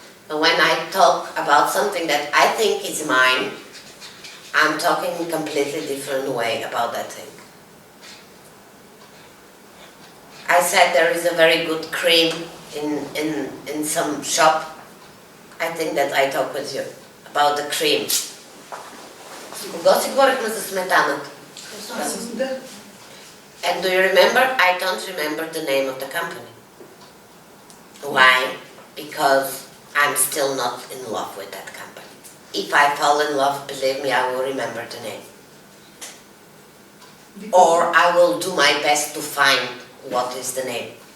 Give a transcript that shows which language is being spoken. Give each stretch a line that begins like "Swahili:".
English: And when I talk about something that I think is mine, I'm talking in a completely different way about that thing. I said there is a very good cream in some shop. I think that I talk with you about the cream.
Bulgarian: Кога си говорихме за сметаната? Да.
English: And do you remember? I don't remember the name of the company. Why? Because I'm still not in love with that company. If I fall in love, believe me, I will remember the name. Or I will do my best to find what is the name.